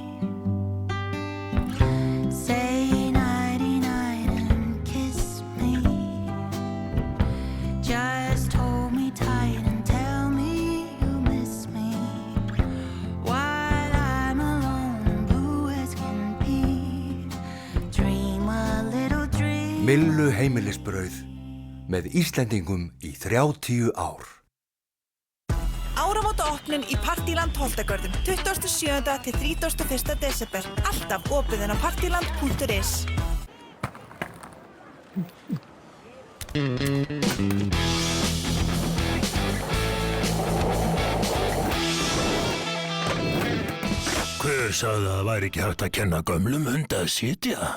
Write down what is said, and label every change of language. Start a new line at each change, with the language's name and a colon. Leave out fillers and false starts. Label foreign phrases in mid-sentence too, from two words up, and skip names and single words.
English: Say nighty night and kiss me. Just hold me tight and tell me you miss me. While I'm alone, blue as can be. Dream a little dream.
Icelandic: Millu heimilisbrauð með Íslendingum í 30 ár. Áramótaopnun í Partíland Holtagörðum 27. til 31. desember. Alltaf opið inn á partyland.is. Hver sagði að það væri ekki hægt að kenna gömlum hund að sitja?